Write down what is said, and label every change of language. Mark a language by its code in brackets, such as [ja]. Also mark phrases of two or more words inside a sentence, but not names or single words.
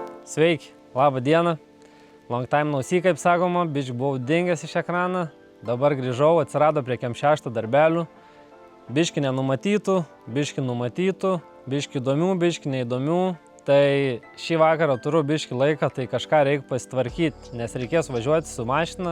[lt] Sveiki, labą dieną. [en] Long time no see, [lt] kaip sakoma, biški buvau dingęs iš ekraną. Dabar grįžau, atsirado prie kem 6 darbelių. Biški nenumatytų, biški numatytų, biški įdomių, biški neįdomių. Tai šį vakarą turiu biški laiką, tai kažką reikia pasitvarkyti, nes reikės važiuoti su mašina.